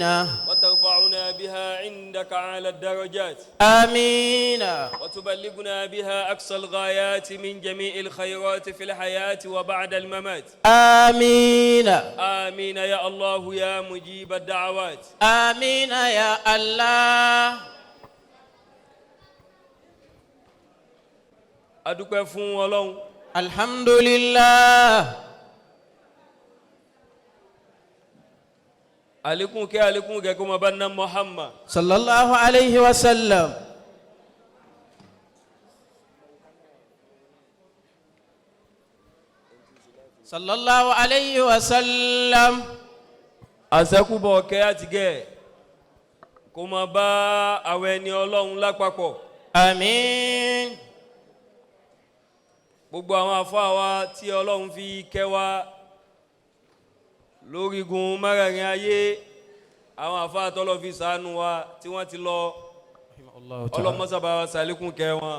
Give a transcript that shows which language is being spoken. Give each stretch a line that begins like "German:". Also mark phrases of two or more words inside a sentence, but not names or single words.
Arabic: وترفعنا بها عندك على الدرجات. آمين. وتبلغنا بها أقصى الغايات من جميع الخيرات في الحياة وبعد الممات. آمين. آمين يا الله يا مجيب الدعوات. آمين يا الله.
Yoruba: adúpẹ́ fún Ọlọ́run.
Arabic: alhamdulillah.
Yoruba: àlékún kẹ́ kó máa bá ná Muhammad
Arabic: صلى الله عليه وسلم. صلى الله عليه وسلم.
Yoruba: àṣẹ́kùbọ̀ kẹ́ àti gẹ́ kó máa bá àwọn ẹni Ọlọ́run lápapọ̀. àmín. gbogbo àwọn àfáà wa tí Ọlọ́run fi kẹ́ wa lórígun mẹ́rẹ̀ẹ̀rin ayé, àwọn àfáà tọ́lọ́ fi ṣàánú wa tí wọ́n ti lọ, ọlọ́mọ́sàbà wa ṣàlékún kẹ́ wọn.